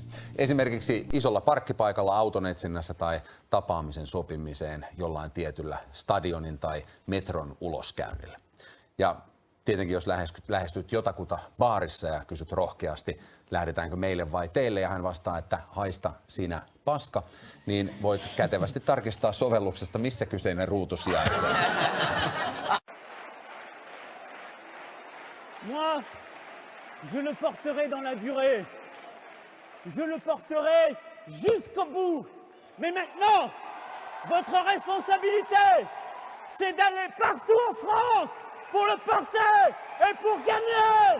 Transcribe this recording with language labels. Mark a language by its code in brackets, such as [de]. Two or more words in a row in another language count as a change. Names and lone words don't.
[fi] Esimerkiksi isolla parkkipaikalla auton etsinnässä tai tapaamisen sopimiseen jollain tietyllä stadionin tai metron uloskäynnillä. Ja tietenkin jos lähestyt jotakuta baarissa ja kysyt rohkeasti, lähdetäänkö meille vai teille, ja hän vastaa, että haista sinä paska, niin voit kätevästi tarkistaa sovelluksesta, missä kyseinen ruutu sijaitsee. [fr] Moi, je le porterai dans la durée. Je le porterai jusqu'au bout. Mais maintenant, votre responsabilité, c'est d'aller partout en France pour le porter et pour gagner.